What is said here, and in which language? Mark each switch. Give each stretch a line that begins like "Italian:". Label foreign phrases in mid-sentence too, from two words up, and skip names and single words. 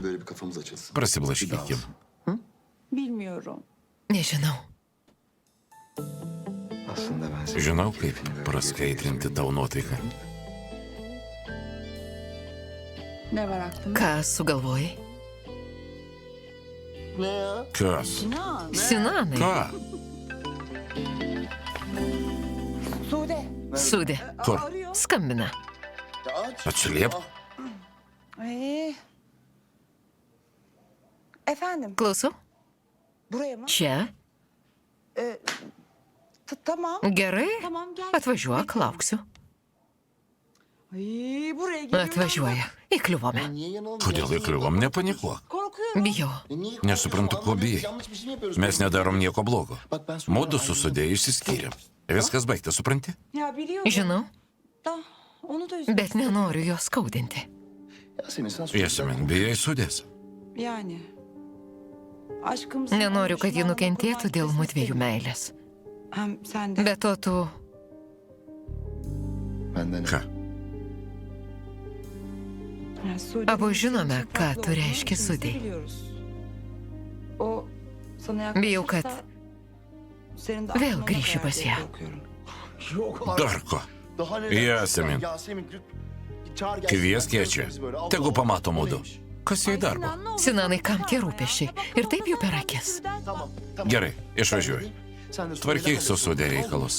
Lithuanian: Prasiblaškykim.
Turkish: Bilmiyorum.
Lithuanian: Nežinau. Žinau, kaip praskaidrinti tau nuotaiką.
Turkish: Ne var aklında?
Lithuanian: Ką sugalvojai? Kas? Sinanai. Ką? Sudė. Kur? Skambina. Atsiliepk.
Turkish: Efendim,
Lithuanian: Klausau?
Turkish: buraya mı?
Lithuanian: Čia?
Turkish: Tamam.
Lithuanian: Gerai?
Turkish: Tamam, gel.
Lithuanian: Atvažiuok, lauksiu.
Turkish: Ay, buraya geliyorum.
Lithuanian: Atvažiuoja. Įkliuvome. Kodėl įkliuvom? Nepanikuok.
Turkish: Korkuyorum.
Lithuanian: Bijau. Nesuprantu, ko bijai. Mes nedarom nieko blogo. Mudu su Sudė išsiskyrėm. Viskas baigta, supranti?
Turkish: Ya biliyorum.
Lithuanian: Žinau,
Turkish: Da, onu da üzüldüm.
Lithuanian: bet nenoriu jo skaudinti. Yasemin, bijai Sudės.
Turkish: Yani. Aşkımız...
Lithuanian: Nenoriu, kad ji nukentėtų dėl mudviejų meilės.
Turkish: Hem sen de.
Lithuanian: Be to tu... Ką?
Turkish: Yani Sude
Lithuanian: Abu
Turkish: benim
Lithuanian: žinome,
Turkish: için
Lithuanian: ką
Turkish: farklı
Lithuanian: tu
Turkish: olduğunu
Lithuanian: reiški
Turkish: ikimiz de
Lithuanian: Sudei.
Turkish: biliyoruz. O sana
Lithuanian: Bijau, kad
Turkish: yaklaşırsa senin de
Lithuanian: vėl
Turkish: aklına
Lithuanian: grįši
Turkish: koyar
Lithuanian: pas
Turkish: diye
Lithuanian: ją.
Turkish: korkuyorum.
Lithuanian: Dar ko? Yasemin, kviesk ją čia. Tegu pamato mudu. Kas jai darbo? Sinanai, kam tie rūpešiai? Ir taip jų per akis. Gerai, išvažiuoju. Tvarkyk su Sudė reikalus.